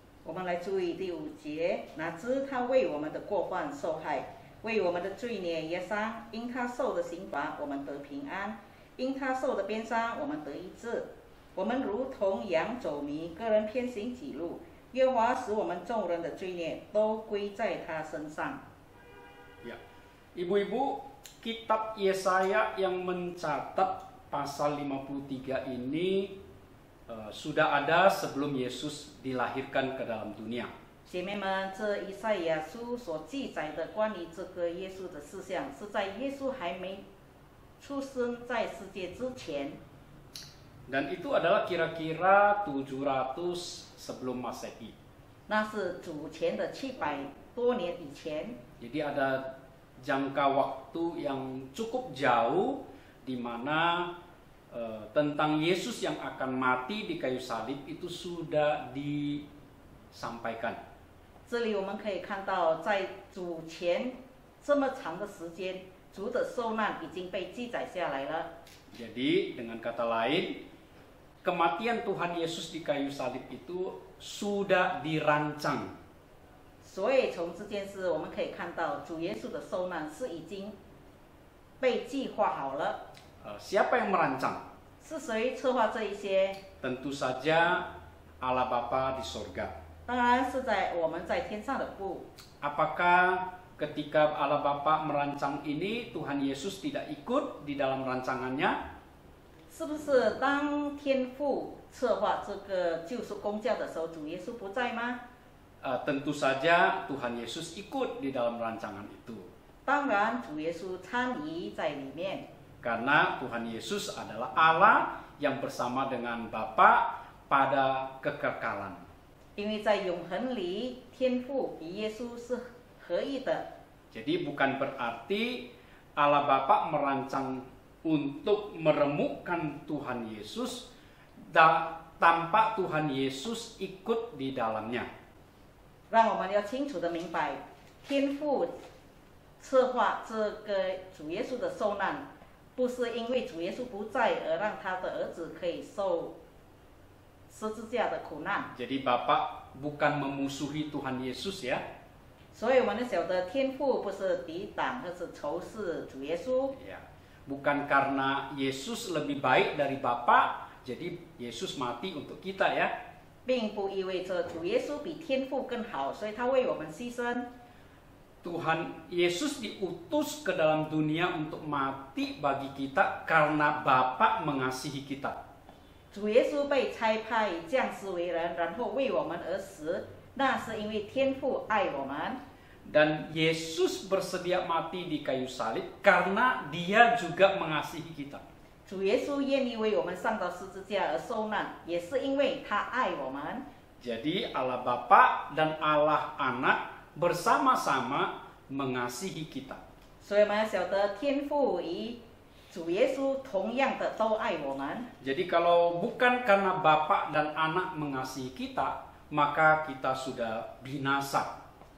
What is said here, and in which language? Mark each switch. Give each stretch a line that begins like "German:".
Chinese: 我们来注意第5节，哪知他为我们的过犯受害，为我们的罪孽也伤。因他受的刑罚，我们得平安；因他受的鞭伤，我们得医治。我们如同羊走迷，个人偏行己路。耶和华使我们众人的罪孽都归在他身上。
Indonesian: Ya, ibu-ibu, kitab Yesaya yang mencatat pasal 53 ini sudah ada sebelum Yesus dilahirkan ke dalam dunia.
Chinese: 姐妹们，这以赛亚书所记载的关于这个耶稣的事项，是在耶稣还没出生在世界之前。
Indonesian: Dan itu adalah kira-kira 700 sebelum Masehi.
Chinese: 那是主前的700多年以前。
Indonesian: Jadi ada jangka waktu yang cukup jauh di mana tentang Yesus yang akan mati di kayu salib itu sudah disampaikan.
Chinese: 这里我们可以看到，在主前这么长的时间，主的受难已经被记载下来了。
Indonesian: Jadi dengan kata lain, kematian Tuhan Yesus di kayu salib itu sudah dirancang.
Chinese: 所以从这件事我们可以看到，主耶稣的受难是已经被计划好了。
Indonesian: Siapa yang merancang?
Chinese: 是谁策划这一些？
Indonesian: Tentu saja Allah Bapa di sorga.
Chinese: 当然是我们在天上的父。
Indonesian: Apakah ketika Allah Bapa merancang ini, Tuhan Yesus tidak ikut di dalam rancangannya?
Chinese: 是不是当天父策划这个救赎工教的时候，主耶稣不在吗？
Indonesian: Tentu saja Tuhan Yesus ikut di dalam rancangan itu.
Chinese: 当然，主耶稣参与在里面。
Indonesian: Karena Tuhan Yesus adalah Allah yang bersama dengan Bapa pada kekekalan.
Chinese: 因为在永恒里，天父与耶稣是合一的。
Indonesian: Jadi bukan berarti Allah Bapa merancang untuk meremukkan Tuhan Yesus tanpa Tuhan Yesus ikut di dalamnya.
Chinese: 让我们要清楚的明白，天父策划这个主耶稣的受难，不是因为主耶稣不在而让他的儿子可以受十字架的苦难。
Indonesian: Jadi Bapak bukan memusuhi Tuhan Yesus ya.
Chinese: 所以我们晓得天父不是抵挡或是仇视主耶稣。
Indonesian: Ya. Bukan karena Yesus lebih baik dari Bapa, jadi Yesus mati untuk kita ya.
Chinese: 并不意味着主耶稣比天父更好，所以他为我们牺牲。
Indonesian: Tuhan Yesus diutus ke dalam dunia untuk mati bagi kita karena Bapa mengasihi kita.
Chinese: 主耶稣被差派降世为人，然后为我们而死，那是因为天父爱我们。
Indonesian: Dan Yesus bersedia mati di kayu salib karena Dia juga mengasihi kita.
Chinese: 主耶稣愿意为我们上到十字架而受难，也是因为他爱我们。
Indonesian: Jadi Allah Bapa dan Allah Anak bersama-sama mengasihi kita.
Chinese: 所以我们要晓得天父与主耶稣同样的都爱我们。
Indonesian: Jadi kalau bukan karena Bapa dan Anak mengasihi kita, maka kita sudah binasa.